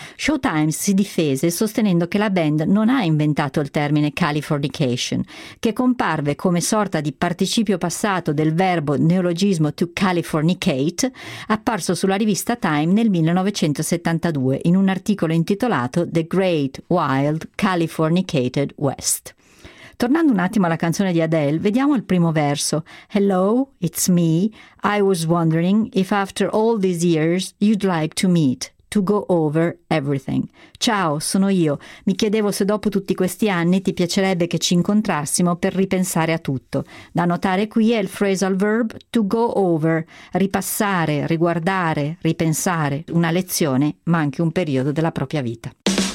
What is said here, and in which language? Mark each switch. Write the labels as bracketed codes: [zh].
[it] Showtime si difese sostenendo che la band non ha inventato il termine Californication, che comparve come sorta di participio passato del verbo neologismo to californicate, apparso sulla rivista Time nel 1972 in un articolo intitolato The Great Wild Californicated West. Tornando un attimo alla canzone di Adele, vediamo il primo verso. [en] Hello, it's me. I was wondering if after all these years you'd like to meet, to go over everything. [it] Ciao, sono io. Mi chiedevo se dopo tutti questi anni ti piacerebbe che ci incontrassimo per ripensare a tutto. Da notare qui è il phrasal verb to go over, ripassare, riguardare, ripensare, una lezione, ma anche un periodo della propria vita.